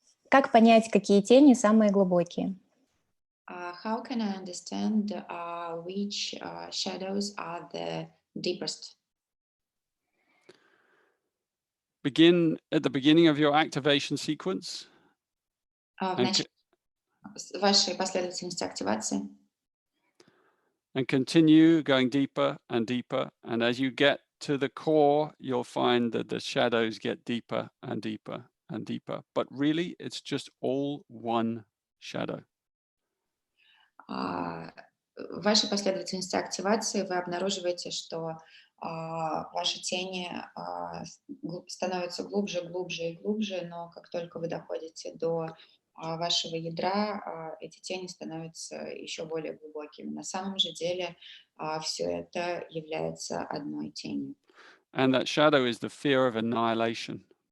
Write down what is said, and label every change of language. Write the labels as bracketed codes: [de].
[ru] Как понять, какие тени самые глубокие? [en] How can I understand which shadows are the deepest? Begin at the beginning of your activation sequence. [ru] В начале вашей последовательности активации. [en] And continue going deeper and deeper. And as you get to the core, you'll find that the shadows get deeper and deeper and deeper. But really, it's just all one shadow. [ru] В вашей последовательности активации вы обнаруживаете, что ваши тени становятся глубже, глубже и глубже, но как только вы доходите до вашего ядра, эти тени становятся еще более глубокими. На самом же деле все это является одной тенью. [en] And that shadow is the fear of annihilation.